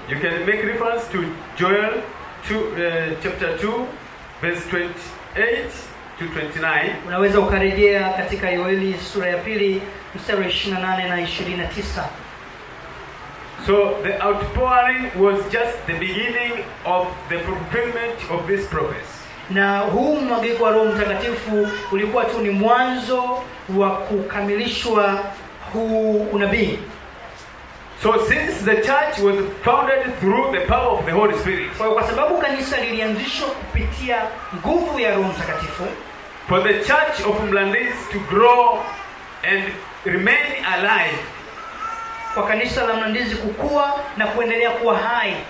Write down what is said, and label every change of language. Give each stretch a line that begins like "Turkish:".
English: You can make reference to Joel chapter 2 verse 28 to 29.
Swahili: Unaweza ukarejea katika Yoeli sura ya 2 mstari 28 na 29.
English: So the outpouring was just the beginning of the fulfillment of this prophecy.
Swahili: Na huu mwagiko wa Roho Mtakatifu ulikuwa tu ni mwanzo wa kukamilishwa huu unabii.
English: So since the church was founded through the power of the Holy Spirit,
Swahili: kwa sababu kanisa lilianzishwa kupitia nguvu ya Roho Mtakatifu,
English: for the church of Mlandizi to grow and remain alive,
Swahili: kwa kanisa la Mlandizi kukua na kuendelea kuwa hai,